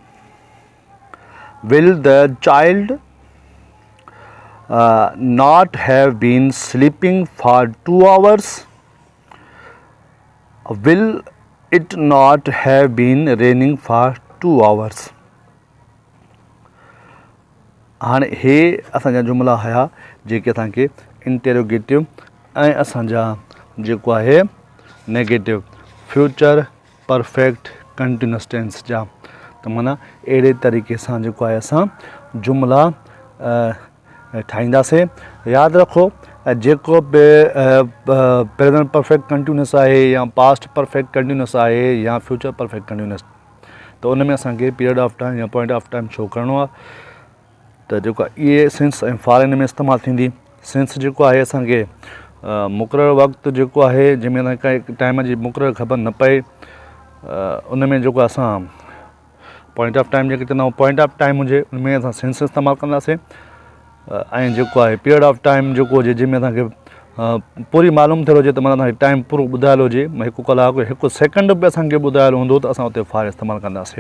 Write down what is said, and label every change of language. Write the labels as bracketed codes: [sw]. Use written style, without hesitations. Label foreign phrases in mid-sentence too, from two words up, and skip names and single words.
[en] will the child not have been sleeping for 2 hours, will it not have been raining for 2 hours। [sd] हाणे हे असांजा जुमला हुया जेके असांखे इंटेरोगेटिव ऐं असांजा जेको आहे [en] negative future perfect continuous tense [sd] जा। त माना अहिड़े तरीक़े सां जेको आहे असां जुमला ठाहींदासीं। यादि रखो जेको बि [en] present perfect continuous [sd] आहे या [en] past perfect continuous [sd] आहे या [en] future perfect continuous, [sd] त उन में असांखे [en] period of time [sd] या [en] point of time [sd] शो करिणो आहे। त जेको इहे सिंस ऐं फॉर इन में इस्तेमालु थींदी। सिंस जेको आहे असांखे मुक़ररु वक़्तु जेको आहे जंहिंमें असांखे काई टाइम जी मुक़ररु ख़बर न पए, उन में जेको असां [en] point of time [sd] जेके चवंदा आहियूं [en] point of time [sd] हुजे उनमें असां सेंस इस्तेमालु कंदासीं ऐं जेको आहे [en] period of time [sd] जेको हुजे जंहिंमें असांखे पूरी मालूम थियल हुजे त माना असांखे टाइम पूरो ॿुधायल हुजे 1 कलाक 1 सेकेंड बि असांखे ॿुधायल हूंदो त असां उते फॉर इस्तेमालु कंदासीं।